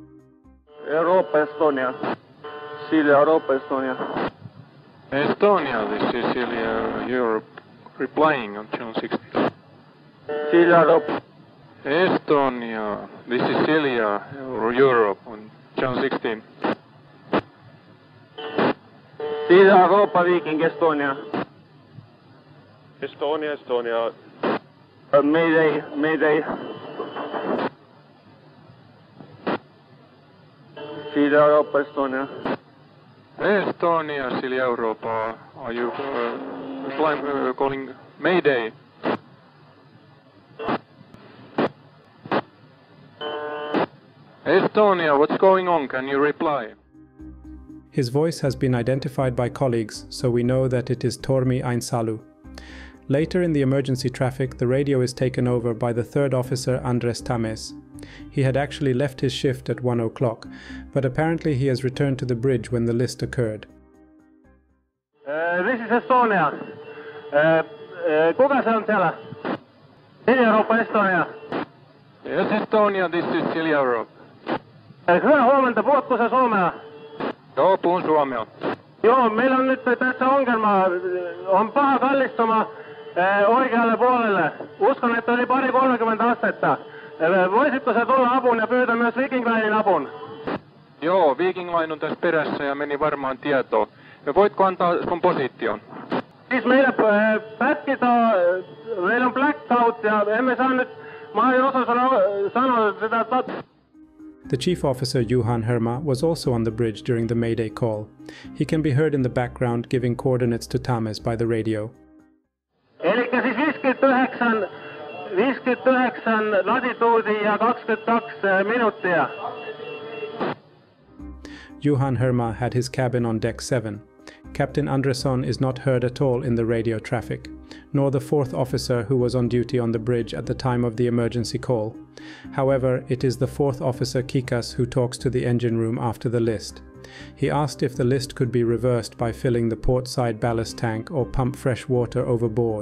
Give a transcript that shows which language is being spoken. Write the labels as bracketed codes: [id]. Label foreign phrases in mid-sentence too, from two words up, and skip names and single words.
[en] Europa, Estonia. Celia, Europa, Estonia. Estonia, this is Celia, Europe, replying on June 16th. Celia, Europa. Estonia, this is Celia, Europe, on June 16th. Sillä Europa Viking Estonia. Estonia. Mayday. Sillä Europa Estonia. Estonia, Silja Europa. Are you calling Mayday? Estonia, what's going on? Can you reply? His voice has been identified by colleagues, so we know that it is Tormi Ainsalu. Later in the emergency traffic, the radio is taken over by the third officer Andres Tames. He had actually left his shift at 1 o'clock, but apparently he has returned to the bridge when the list occurred. This is Estonia. [fi] Kuka se on siellä? Silja Europa Estonia. [en] Yes, Estonia, this is Silja Europa. [fi] Hyvää huomenta, puhutko sä suomea? Joo, puhun suomea. Joo, meillä on nyt tässä ongelma. On paha kallistuma oikealle puolelle. Uskon, että yli 30 astetta. Voisitko sä tulla apuun ja pyytää myös Viking Linein apun? Joo, Viking Line on tässä perässä ja meni varmaan tietoon. Ja voitko antaa sun position? Siis meillä pätkitaan, meillä on blackout ja emme saa nyt, mä en osaa sanoa sitä. [en] The chief officer Juhan Herma was also on the bridge during the Mayday call. He can be heard in the background giving coordinates to Tames by the radio. [fi] Elikkä siis 59 latituudia ja 22 minuuttia. [en] Juhan Herma had his cabin on deck 7. Captain Andresson is not heard at all in the radio traffic, nor the fourth officer who was on duty on the bridge at the time of the emergency call. However, it is the fourth officer Kikas who talks to the engine room after the list. He asked if the list could be reversed by filling the port side ballast tank or pump fresh water overboard.